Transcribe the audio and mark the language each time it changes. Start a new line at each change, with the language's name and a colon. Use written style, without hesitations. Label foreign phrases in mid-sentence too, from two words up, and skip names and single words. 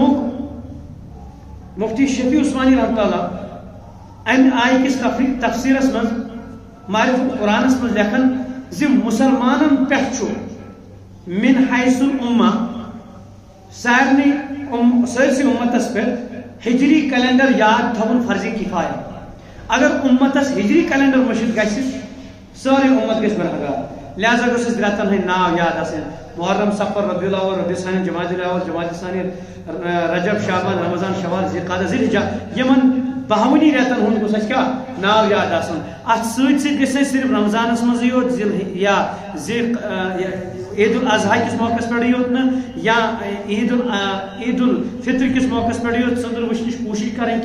Kashmiri: فرمووُکھ مفتی شفیع عثمانی
Arabic: رحمۃ اللہ
Kashmiri: امہِ آیہِ کِس تفسیٖرس منٛز معرفت قرآنس منٛز لیکھان زِ مسلمانن پٮ۪ٹھ چھُ
Arabic: من حیث الامہ
Kashmiri: سٲرسٕے اُمتس پٮ۪ٹھ ہجری کیلنڈر یاد تھاوُن فرضِ کفایہ اگر اُمتس ہجری کیلنڈر مٔشِد گژھِ سٲرٕے اُمت گژھِ برقرار لہذا گوٚژھ اَسہِ رٮ۪تن ہٕنٛدۍ ناو یاد آسٕنۍ محرم صفر ربیع الاول ربیع ثانی جمادی الاول جمادی ثانی رجب شعبان رمضان شوال ذی القعدہ ذی الحجہ یمن 52 رٮ۪تن ہُنٛد گوٚژھ اَسہِ کیٛاہ ناو یاد آسُن اتھ سۭتۍ سۭتۍ گژھِ اَسہِ صرف رمضانس منٛزٕے یوت یا عید الاضحیٰ کِس موقعس پٮ۪ٹھٕے یوت نہٕ یا عید الفطر کِس موقعس پٮ۪ٹھ یوت ژٔنٛدٕر وٕچھنٕچ کوٗشش کرٕنۍ